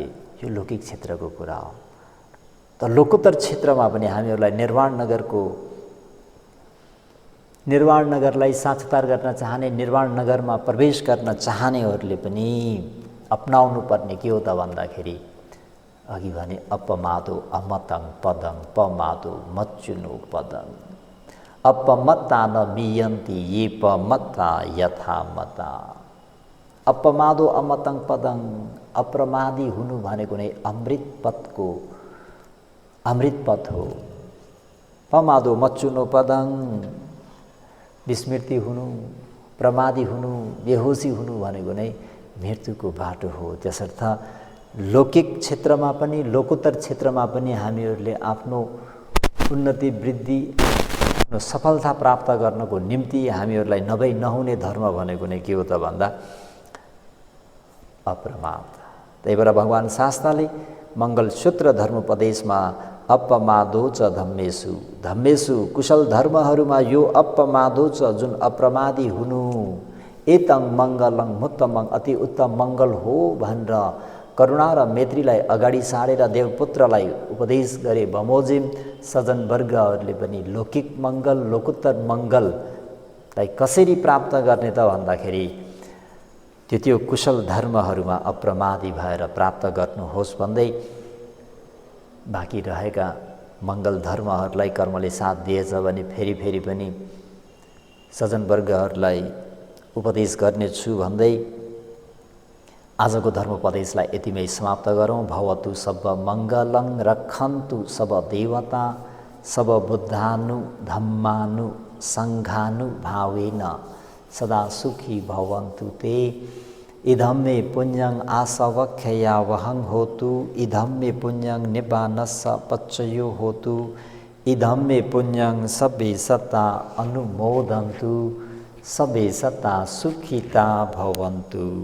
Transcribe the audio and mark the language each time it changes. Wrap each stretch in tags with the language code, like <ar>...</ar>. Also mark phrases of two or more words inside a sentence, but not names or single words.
<ne>यो लौकिक क्षेत्रको कुरा हो। त लोकोत्तर क्षेत्रमा पनि हामीहरूलाई निर्वाण नगरलाई साक्षात्कार गर्न चाहने, निर्वाण नगरमा प्रवेश गर्न चाहनेहरूले पनि अपनाउनु पर्ने के हो त भन्दाखेरि अघि भने</ne> <pi>अपमादो अमतं पदं पमादो मच्युनो पदं अपमत्ता न मियन्ति ये पमत्ता यथा मता। अपमादो अमतं पदं,</pi> <ne>अप्रमादी हुनु भनेको नै अमृत पथ हो।</ne> <pi>पमादो मच्युनो पदं,</pi> <ne>विस्मृति हुनु, प्रमादी हुनु, बेहोसी हुनु भनेको नै मृत्युको बाटो हो। त्यसर्थ लौकिक क्षेत्रमा पनि लोकोत्तर क्षेत्रमा पनि हामीहरूले आफ्नो उन्नति, वृद्धि, आफ्नो सफलता प्राप्त गर्नको निम्ति हामीहरूलाई नभई नहुने धर्म भनेको नै के हो त भन्दा अप्रमाद। त्यही भएर भगवान शास्त्रले मङ्गलसूत्र धर्मोपदेशमा</ne> <pi>अपमादो च धम्मेषु, धम्मेषु</pi> <ne>कुशल धर्महरूमा यो</ne> <pi>अपमादो च</pi> <ne>जुन अप्रमादी हुनु,</ne> <pi>एतं मङ्गलं मुत्तमं</pi> <ne>अति उत्तम मङ्गल हो भनेर करुणा र मैत्रीलाई अगाडि सारेर देवपुत्रलाई उपदेश गरे बमोजिम सज्जनवर्गहरूले पनि लौकिक मङ्गल, लोकोत्तर मङ्गललाई कसरी प्राप्त गर्ने त भन्दाखेरि त्यो कुशल धर्महरूमा अप्रमादी भएर प्राप्त गर्नुहोस् भन्दै बाँकी रहेका मङ्गल धर्महरूलाई कर्मले साथ दिएछ भने फेरि पनि सज्जनवर्गहरूलाई उपदेश गर्नेछु भन्दै आजको धर्मोपदेशलाई यतिमै समाप्त गरौँ।</ne> <pi>भवतु सब मङ्गलं रक्षन्तु सब देवता सब बुद्धानु धम्मानु सङ्घानु भावेन सदा सुखी भवन्तु ते। इदं मे पुण्यं आसवख्ययावहं होतु, इदं मे पुण्यं निब्बानस्स पच्चयो होतु, इदं मे पुण्यं सबे सत्ता अनुमोदन्तु, सबे सत्ता सुखिता भवन्तु।</pi>